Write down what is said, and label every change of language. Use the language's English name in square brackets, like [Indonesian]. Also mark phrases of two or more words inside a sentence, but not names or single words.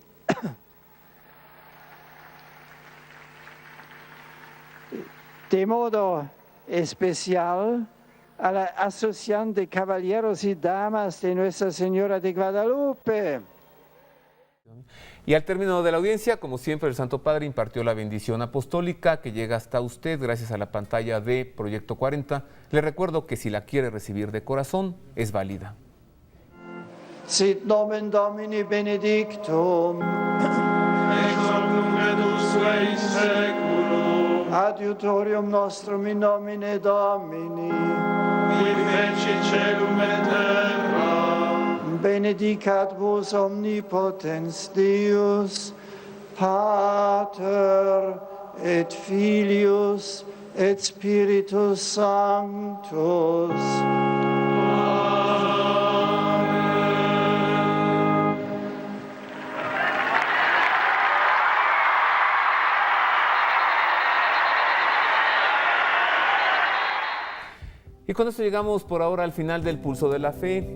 [Spanish] De modo especial a la Asociación de Caballeros y Damas de Nuestra Señora de Guadalupe. Y al término de la audiencia, como siempre, el Santo Padre impartió la bendición apostólica que llega hasta usted gracias a la pantalla de Proyecto 40. Le recuerdo que si la quiere recibir de corazón, es válida. [Latin] Sit nomen Domini benedictum. Ex hoc nunc et usque in seculum. Adiutorium nostrum in nomine Domini. Qui feci celum et terra. Benedicat vos omnipotens Deus, Pater et Filius et Spiritus Sanctus. [Spanish] Y con esto llegamos por ahora al final del Pulso de la Fe.